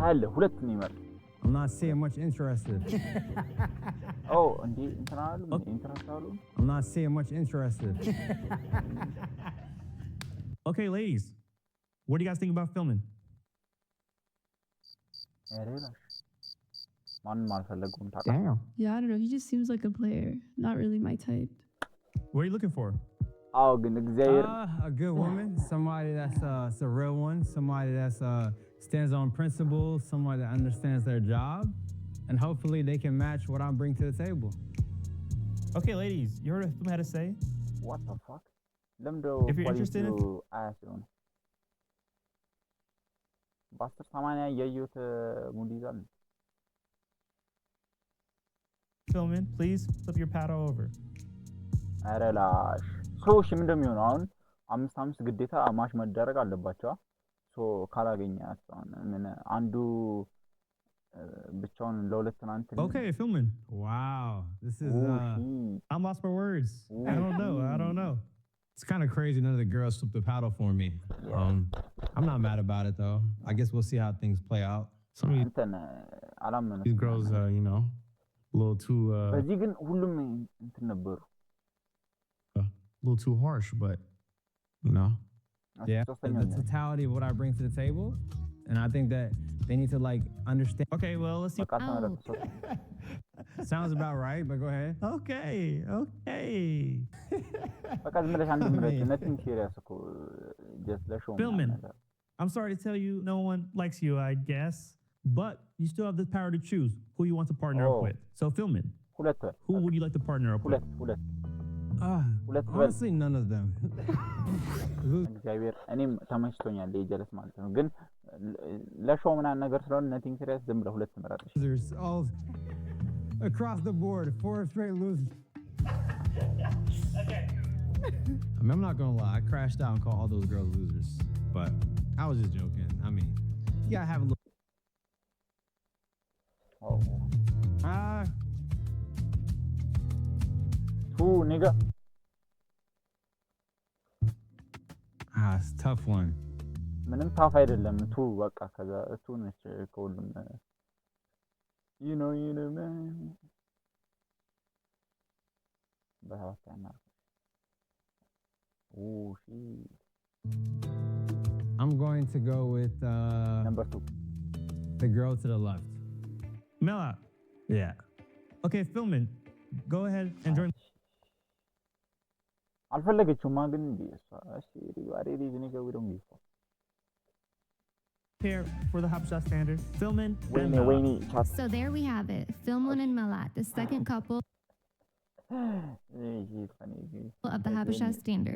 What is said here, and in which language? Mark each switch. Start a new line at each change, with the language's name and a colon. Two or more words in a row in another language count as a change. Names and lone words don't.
English: I'm not seeing much interested. I'm not seeing much interested. Okay, ladies, what do you guys think about filming?
Amharic: ማንም አልፈለጉም ታውቃለህ።
English: Damn. Yeah, I don't know. He just seems like a player. Not really my type. What are you looking for?
Amharic: አዎ ግን እግዚአብሔር
English: A good woman, somebody that's a real one, somebody that's stands on principles, somebody that understands their job, and hopefully they can match what I bring to the table. Okay, ladies, you heard what Film had to say? what the fuck ለምዶ If you're interested in-
Amharic: አያስሆነ በአስር ሰማንያ እያየሁት ሙድ ይዛል።
English: Filming, please flip your paddle over.
Amharic: ኧረ ላሽ ሶሽ ምንድን ነው የሚሆነው አሁን 5-5 ግዴታ ማሽ መደረግ አለባቸው። ሶ ካላገኛት ምን አንዱ ብቻውን ለሁለት ትናንት
English: Okay, filming. Wow, this is I'm lost for words. I don't know. it's kind of crazy. None of the girls flipped the paddle for me. I'm not mad about it though. I guess we'll see how things play out. Some of
Amharic: እንትን አላመነ
English: these girls, you know, a little too
Amharic: በዚህ ግን ሁሉም እንትን ነበሩ።
English: a little too harsh, but you know. Yeah, the totality of what I bring to the table, and I think that they need to like understand. Okay, well, let's see. Sounds about right, but go ahead. Okay.
Amharic: በቃ ዝም ብለሽ አንድ ምረት
English: nothing serious
Amharic: እኮ just ለሾው
English: Filming. I'm sorry to tell you, no one likes you, I guess, but you still have the power to choose who you want to partner up with. So, Filming. Who would you like to partner up with? Honestly, none of them.
Amharic: እግዚአብሔር እኔም ተመችቶኛል የጀለስ ማለት ነው። ግን ለሾው ምናምን ነገር ስለሆነ
English: nothing serious
Amharic: ዝም ብለህ ሁለት ምረጥሽ።
English: Losers all across the board, 4 straight losers. I mean, I'm not gonna lie, I crashed out and called all those girls losers, but I was just joking. I mean, you gotta have a little. Two nigga. It's a tough one.
Amharic: ምንም ታፍ አይደለም ቱ በቃ ከዛ እቱ ነች ከሁሉም
English: you know man
Amharic: በሐዋሳና shit.
English: I'm going to go with number 2, the girl to the left. Mela. Yeah. Okay, Filming. Go ahead and join.
Amharic: አልፈለገችውማ ግን እሺ ሪዋሪ ነው
English: we don't give Here for the Habesha standard. Filming. So there we have it. Filming and Malat, the second couple of the Habesha standard.